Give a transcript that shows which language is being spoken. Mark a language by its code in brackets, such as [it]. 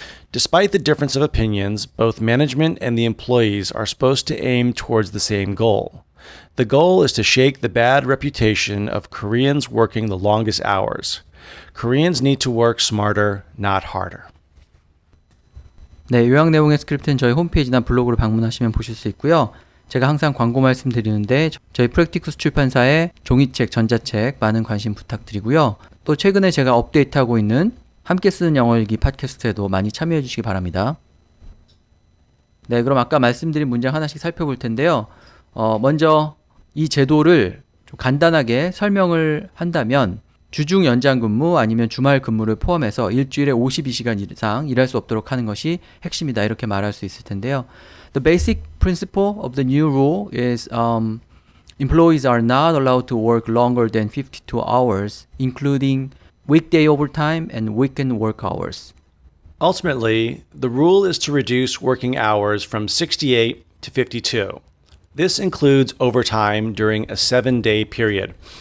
[en] Despite the difference of opinions, both management and the employees are supposed to aim towards the same goal. The goal is to shake the bad reputation of Koreans working the longest hours. Koreans need to work smarter, not harder. [ko] 네, 요약 내용의 스크립트는 저희 홈페이지나 블로그를 방문하시면 보실 수 있고요. 제가 항상 광고 말씀드리는데 저희 프랙티쿠스 출판사의 종이책, 전자책 많은 관심 부탁드리고요. 또 최근에 제가 업데이트하고 있는 함께 쓰는 영어일기 팟캐스트에도 많이 참여해 주시기 바랍니다. 네, 그럼 아까 말씀드린 문장 하나씩 살펴볼 텐데요. 먼저 이 제도를 좀 간단하게 설명을 한다면 주중 연장 근무 아니면 주말 근무를 포함해서 일주일에 52시간 이상 일할 수 없도록 하는 것이 핵심이다, 이렇게 말할 수 있을 텐데요. [en] The basic principle of the new rule is employees are not allowed to work longer than 52 hours, including weekday overtime and weekend work hours. Ultimately, the rule is to reduce working hours from 68 to 52. This includes overtime during a 7-day period.